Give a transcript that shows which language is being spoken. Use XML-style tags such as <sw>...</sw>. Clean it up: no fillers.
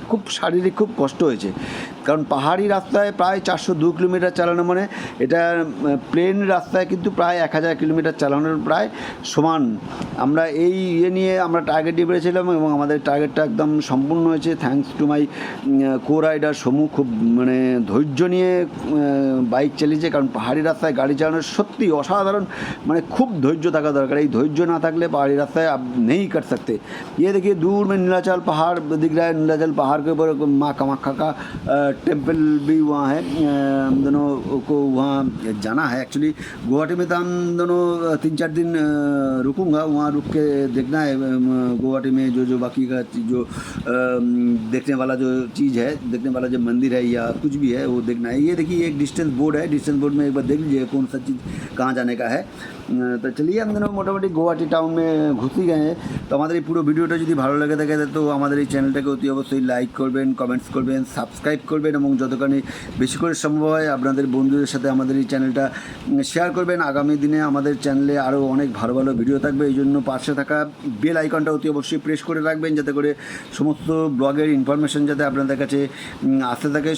<bn>খুব শারীরিক খুব কষ্ট হয়েছে, কারণ পাহাড়ি রাস্তায় প্রায় 402 কিলোমিটার চালানো, মানে এটা প্লেন রাস্তায় কিন্তু প্রায় 1000 কিলোমিটার চালানোর প্রায় সমান। আমরা এই নিয়ে আমরা টার্গেট দিয়ে পেরেছিলাম এবং আমাদের টার্গেটটা একদম সম্পূর্ণ হয়েছে। Thanks to my co rider সমু, খুব মানে ধৈর্য নিয়ে বাইক চালিয়েছে। কারণ পাহাড়ি রাস্তায় গাড়ি চালানো সত্যি অসাধারণ, মানে খুব ধৈর্য থাকা দরকার। এই ধৈর্য না থাকলে</bn> <hi>पाहाड़ी रास्ता है, आप नहीं कर सकते। ये देखिए दूर में नीलाचल पहाड़ दिख रहा है। नीलाचल पहाड़ के ऊपर माँ कामाख्या का टेम्पल भी वहाँ है। हम दोनों को वहाँ जाना है। एक्चुअली गुवाहाटी में तो हम दोनों 3-4 दिन रुकूंगा, वहाँ रुक के देखना है गुवाहाटी में जो बाकी का जो देखने वाला जो चीज़ है, देखने वाला जो मंदिर है या कुछ भी है वो देखना है। ये देखिए एक डिस्टेंस बोर्ड है, डिस्टेंस बोर्ड में एक बार देख लीजिए कौन सा चीज़ कहाँ जाने का है।</hi> <bn>তো চলিয়ে আমরা মোটামুটি গুয়াহাটি টাউনে ঘুরতে গিয়ে তো আমাদের এই পুরো ভিডিওটা যদি ভালো লাগে থাকে তো আমাদের এই চ্যানেলটাকে অতি অবশ্যই লাইক করবেন, কমেন্টস করবেন, সাবস্ক্রাইব করবেন এবং যতখানি বেশি করে সম্ভব হয় আপনাদের বন্ধুদের সাথে আমাদের এই চ্যানেলটা শেয়ার করবেন। আগামী দিনে আমাদের চ্যানেলে আরও অনেক ভালো ভালো ভিডিও থাকবে, এই জন্য পাশে থাকা বেল আইকনটা অতি অবশ্যই প্রেস করে রাখবেন যাতে করে সমস্ত ব্লগের ইনফরমেশন যাতে আপনাদের কাছে আসতে থাকে।</bn>